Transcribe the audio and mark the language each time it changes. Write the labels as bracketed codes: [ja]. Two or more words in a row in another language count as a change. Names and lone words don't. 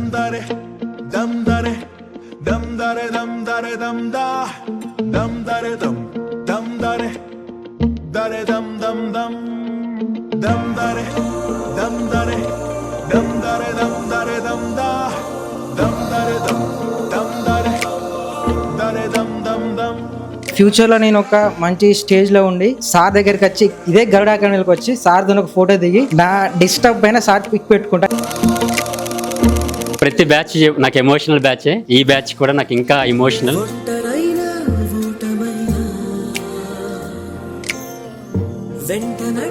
[te] dare dam dare dam dare dam dare dam da dam dare dam dare dam dam dam dam dare dam dare dam dare dam dare dam da dam dare dam dare dam dam dam. ఫ్యూచర్లో నేను ఒక మంచి స్టేజ్లో ఉండి సార్ దగ్గరికి వచ్చి ఇదే గరుడ అకాడమీకి వచ్చి సార్తో ఒక ఫోటో దిగి నా డిస్టర్బ్ పైన [en] sir pic [te] పెట్టుకుంటా. ప్రతి బ్యాచ్ నాకు [en] emotional batch, [te] ఈ బ్యాచ్ కూడా నాకు ఇంకా ఎమోషనల్. వెంట